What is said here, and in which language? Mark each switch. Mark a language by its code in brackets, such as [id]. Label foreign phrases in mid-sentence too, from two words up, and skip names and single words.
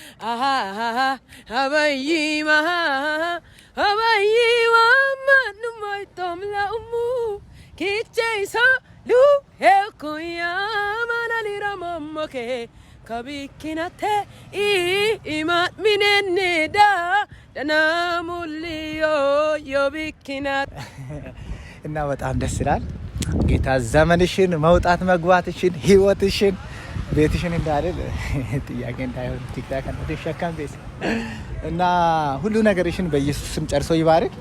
[am] አሃ አበይ ማሃ አበይ ዋማ ኑማይቶም ለኡሙ ኪቼይሶ ሉ ሄኩያ ማናሊራ ሞሞኬ ከቢኪናቴ ኢ ኢማ ሚኔኔዳ ደናሙልዮ ዮቢኪናት እና በጣም ደስ ይላል። ጌታ ዘመንሽን፣ መውጣት መግባትሽን፣ ህይወትሽን፣ ቤትሽን እንዳልል ጥያቄ እንዳይሆን ቲክታክ ነው ሸካም ቤት እና ሁሉ ነገርሽን በኢየሱስ ስም ጨርሶ ይባርክ።